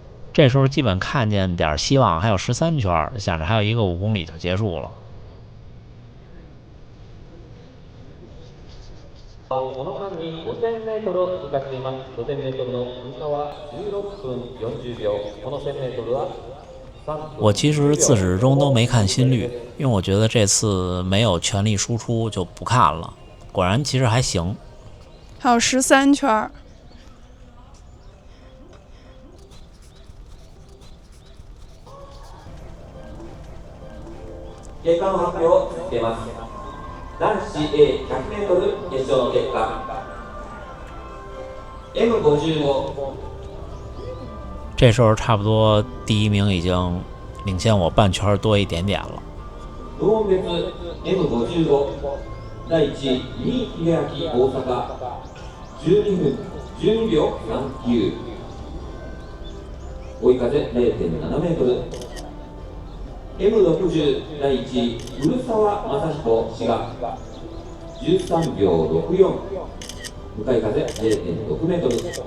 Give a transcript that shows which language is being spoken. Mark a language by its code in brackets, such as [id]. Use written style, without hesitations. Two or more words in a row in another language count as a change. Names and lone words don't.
[zh] 这时候基本看见点希望，还有13圈，想着还有一个5公里就结束了。 [ja] この間に 5000m を通過しています。5000m の通過は16分40秒。この 1000m は [zh] 我其实自始至终都没看心率，因为我觉得这次没有全力输出就不看了。果然其实还行。还有13圈。 [ja] 結果の発表を続けます。男子 A100m 決勝の結果 M55。 [zh] 这时候差不多第1名已经领先我半圈多一点点了。 [ja] 部門別 M55 第1位新井秀明大阪12分12秒39。追い風 0.7 メートル。M60 第1位古澤正彦滋賀13秒64。向かい風 0.6 メートル。